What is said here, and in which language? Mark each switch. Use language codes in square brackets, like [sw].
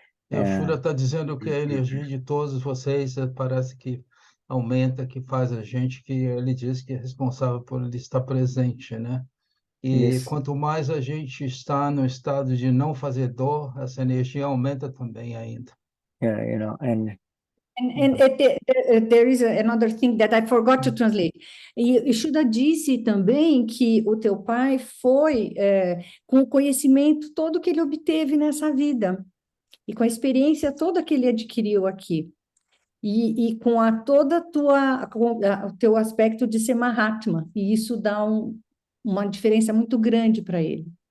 [pt] E o Shuddha está dizendo que a energia de todos vocês parece que aumenta, que faz a gente, que ele diz que é responsável por ele estar presente, né? E quanto mais a gente está no estado de não fazer dor, essa energia aumenta também ainda. [en] Yeah, and there is another thing that I forgot to translate. [pt] E Shuddha disse também que o teu pai foi com o conhecimento todo que ele obteve nessa vida e com a experiência toda que ele adquiriu aqui e com o teu aspecto de ser Mahatma, e isso dá uma diferença muito grande para ele.